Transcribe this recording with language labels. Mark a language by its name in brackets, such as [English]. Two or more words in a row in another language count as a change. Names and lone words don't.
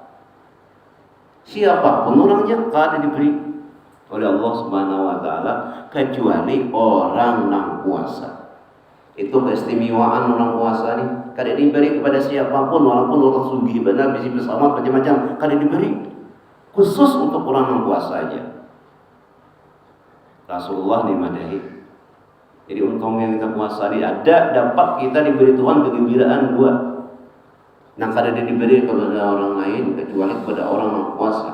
[Banjar] Siapapun orangnya kada diberi oleh Allah [Arabic] سبحانه وتعالى [Banjar] kecuali orang yang puasa. Itu keistimewaan orang puasa nih. Kada diberi kepada siapapun, walaupun orang sugih benar, bisi bersama macam-macam, kada diberi. Khusus untuk orang yang puasa aja. Rasulullah dimadahi. Jadi untungnya kita puasa ini ada dapat kita diberi Tuhan kegembiraan dua. Nah kada diberi kepada orang lain kecuali kepada orang yang puasa.